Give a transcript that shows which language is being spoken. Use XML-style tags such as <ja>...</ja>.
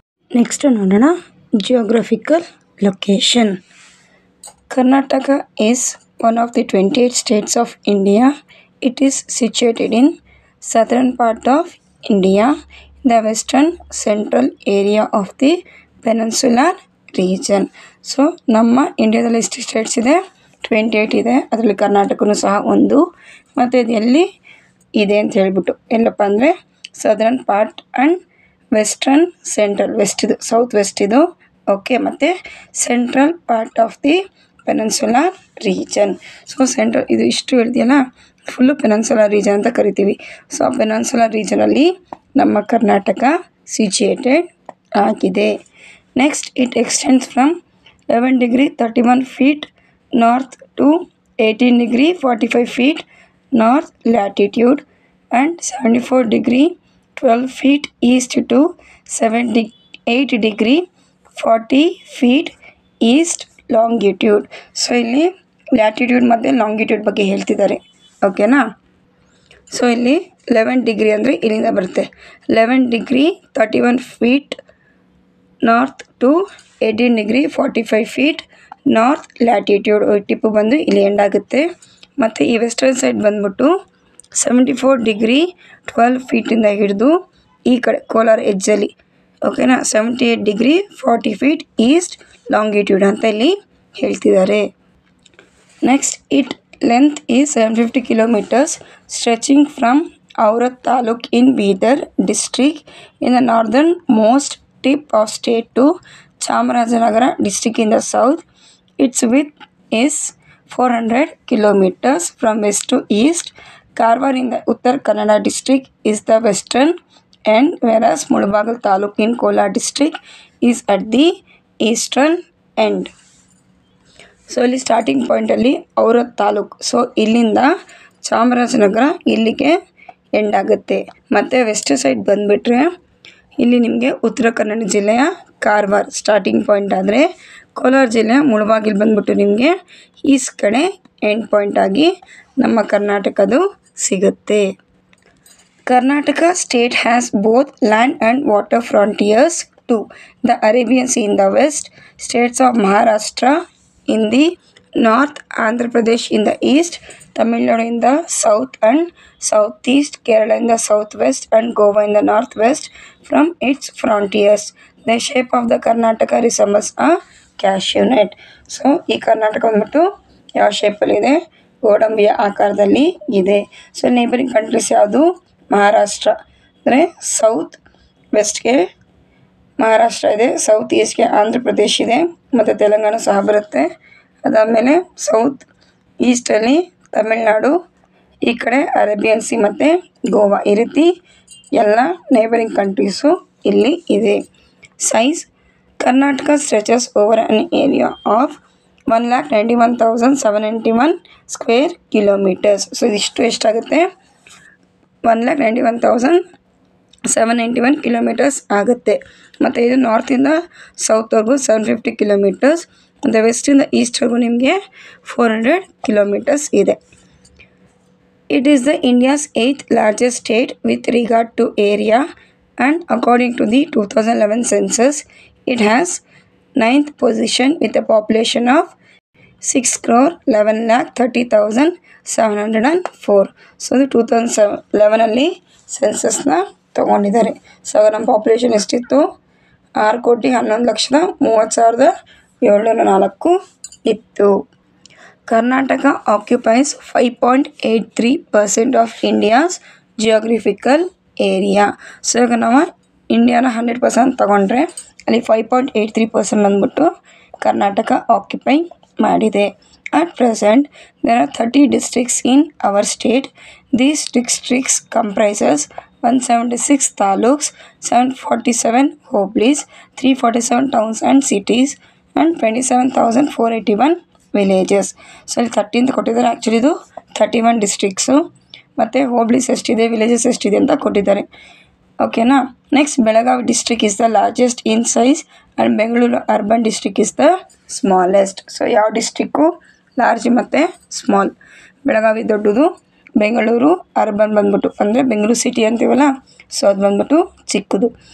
<kn>Next ನೋಡೋಣ geographical location.</kn> <en>Karnataka is one of the 28 states of India. It is situated in southern part of India, the western central area of the peninsular region.</en> <kn>So ನಮ್ಮ ಇಂಡಿಯಾದಲ್ಲಿ ಎಷ್ಟು States ಇದೆ, 28 ಇದೆ. ಅದರಲ್ಲಿ ಕರ್ನಾಟಕನೂ ಸಹ ಒಂದು. ಮತ್ತು ಇದು ಎಲ್ಲಿ ಇದೆ ಅಂತ ಹೇಳ್ಬಿಟ್ಟು, ಎಲ್ಲಪ್ಪ ಅಂದರೆ southern part and western central, south West ಇದು. ಓಕೆ. ಮತ್ತು central part of the peninsular region. So central ಇದು ಇಷ್ಟು ಹೇಳ್ತೀಯಲ್ಲ, ಫುಲ್ಲು ಪೆನಿನ್ಸುಲಾರ್ ರೀಜನ್ ಅಂತ ಕರಿತೀವಿ. ಸೊ ಆ ಪೆನಿನ್ಸುಲಾರ್ ರೀಜನಲ್ಲಿ ನಮ್ಮ ಕರ್ನಾಟಕ ಸಿಚುಯೇಟೆಡ್ ಆಗಿದೆ.</kn> <en>Next, it extends from 11 degree 31 feet north to 18 degree 45 feet north latitude and 74 degree 12 feet east to 8 degree 40 feet east longitude.</en> <kn>So ಇಲ್ಲಿ latitude ಮತ್ತು longitude ಬಗ್ಗೆ ಹೇಳ್ತಿದ್ದಾರೆ. ಓಕೆನಾ. ಸೊ ಇಲ್ಲಿ 11 ಡಿಗ್ರಿ ಅಂದರೆ ಇಲ್ಲಿಂದ ಬರುತ್ತೆ,</kn> <en>11 degree 31 feet north to 18 degree 45 feet north latitude.</en> <kn>Tipu ಬಂದು ಇಲ್ಲಿ ಎಂಡ್ ಆಗುತ್ತೆ. ಮತ್ತು ಈ ವೆಸ್ಟರ್ನ್ ಸೈಡ್ ಬಂದ್ಬಿಟ್ಟು</kn> <en>74 degree 12 feet</en> <kn>ಹಿಡಿದು ಈ ಕಡೆ ಕೋಲಾರ ಎಜ್ಜಲ್ಲಿ. ಓಕೆನಾ.</kn> <en>78 degree 40 feet east longitude</en> <kn>ಅಂತ ಇಲ್ಲಿ ಹೇಳ್ತಿದ್ದಾರೆ.</kn> <en>Next, it length is 750 kilometers stretching from Aurad taluk in Bidar district in the northern most tip of state to Chamarajanagar district in the south. Its width is 400 kilometers from west to east. Karwar in the Uttar Kannada district is the western end, whereas Mulabagal Taluk in Kolar district is at the eastern end.</en> <kn>So ಇಲ್ಲಿ starting ಪಾಯಿಂಟಲ್ಲಿ Aurad taluk. So ಇಲ್ಲಿಂದ ಚಾಮರಾಜನಗರ ಇಲ್ಲಿಗೆ end ಆಗುತ್ತೆ. ಮತ್ತು West side ಬಂದುಬಿಟ್ರೆ ಇಲ್ಲಿ ನಿಮಗೆ ಉತ್ತರ ಕನ್ನಡ ಜಿಲ್ಲೆಯ Karwar starting point ಆದರೆ, ಕೋಲಾರ ಜಿಲ್ಲೆಯ ಮುಳಬಾಗಿಲು ಬಂದ್ಬಿಟ್ಟು ನಿಮಗೆ ಈಸ್ಟ್ ಕಡೆ ಎಂಡ್ ಪಾಯಿಂಟ್ ಆಗಿ ನಮ್ಮ ಕರ್ನಾಟಕದು ಸಿಗುತ್ತೆ.</kn> <en>Karnataka state has both land and water frontiers to the Arabian Sea in the west, states of Maharashtra in the north, Andhra Pradesh in the east, Tamil Nadu in the south and southeast, Kerala in the southwest, and Goa in the northwest from its frontiers. The shape of the Karnataka resembles a cashew nut.</en> <kn>So ಈ ಕರ್ನಾಟಕ ಬಂದ್ಬಿಟ್ಟು ಯಾವ ಶೇಪಲ್ಲಿದೆ, ಗೋಡಂಬಿಯ ಆಕಾರದಲ್ಲಿ ಇದೆ. So neighbouring countries ಯಾವುದು, ಮಹಾರಾಷ್ಟ್ರ ಅಂದರೆ south ವೆಸ್ಟ್ಗೆ Maharashtra ಇದೆ, south ಈಸ್ಟ್ಗೆ Andhra Pradesh ಇದೆ ಮತ್ತು ತೆಲಂಗಾಣ ಸಹ ಬರುತ್ತೆ. ಅದಾದಮೇಲೆ ಸೌತ್ ಈಸ್ಟಲ್ಲಿ ತಮಿಳ್ನಾಡು, ಈ ಕಡೆ ಅರೇಬಿಯನ್ ಸಿ ಮತ್ತು ಗೋವಾ, ಈ ರೀತಿ ಎಲ್ಲ ನೇಬರಿಂಗ್ ಕಂಟ್ರೀಸು ಇಲ್ಲಿ ಇದೆ. Size, Karnataka stretches over an area of 191,791 square kilometres. So ಇದಿಷ್ಟು ಎಷ್ಟಾಗುತ್ತೆ, 191,791 ಕಿಲೋಮೀಟರ್ಸ್ ಆಗುತ್ತೆ. ಮತ್ತು ಇದು ನಾರ್ತಿಂದ ಸೌತ್ವರೆಗೂ 750 ಕಿಲೋಮೀಟರ್ಸ್, ಮತ್ತು ವೆಸ್ಟಿಂದ ಈಸ್ಟ್ವರೆಗೂ ನಿಮಗೆ 400 ಕಿಲೋಮೀಟರ್ಸ್ ಇದೆ.</kn> <en>It is the India's 8th largest state with regard to area, and according to the 2011 census, it has 9th position with a population of 6,11,30,704.</en> <kn>So ಇದು 2011ಅಲ್ಲಿ ಸೆನ್ಸಸ್ನ ತೊಗೊಂಡಿದ್ದಾರೆ. So ನಮ್ಮ ಪಾಪ್ಯುಲೇಷನ್ ಎಷ್ಟಿತ್ತು, 6,11,30,704 ಇತ್ತು.</kn> <en>Karnataka occupies 5.83% of India's geographical area.</en> <kn>So ಇವಾಗ ನಾವು ಇಂಡಿಯಾನ 100% ತಗೊಂಡ್ರೆ ಅಲ್ಲಿ 5.83% ಅಂದ್ಬಿಟ್ಟು Karnataka occupy ಮಾಡಿದೆ.</kn> <en>At present, there are 30 districts in our state. These districts comprises 176 taluks, 747 hoblies, 347 towns and cities, and 27,481 villages.</en> <kn>So ಇಲ್ಲಿ 13 ಕೊಟ್ಟಿದ್ದಾರೆ, ಆ್ಯಕ್ಚುಲಿ ಇದು 31 ಡಿಸ್ಟ್ರಿಕ್ಸು, ಮತ್ತು ಹೋಬ್ಳೀಸ್ ಎಷ್ಟಿದೆ, ವಿಲೇಜಸ್ ಎಷ್ಟಿದೆ ಅಂತ ಕೊಟ್ಟಿದ್ದಾರೆ. ಓಕೆನಾ.</kn> <en>Next, Belagavi district is the largest in size and Bengaluru urban district is the smallest.</en> <kn>So ಯಾವ ಡಿಸ್ಟ್ರಿಕ್ಕು ಲಾರ್ಜ್ ಮತ್ತು ಸ್ಮಾಲ್, ಬೆಳಗಾವಿ ದೊಡ್ಡದು, ಬೆಂಗಳೂರು ಅರ್ಬನ್ ಬಂದ್ಬಿಟ್ಟು ಅಂದರೆ ಬೆಂಗಳೂರು ಸಿಟಿ ಅಂತೀವಲ್ಲ, ಸೊ ಅದು ಬಂದ್ಬಿಟ್ಟು ಚಿಕ್ಕದು.</kn>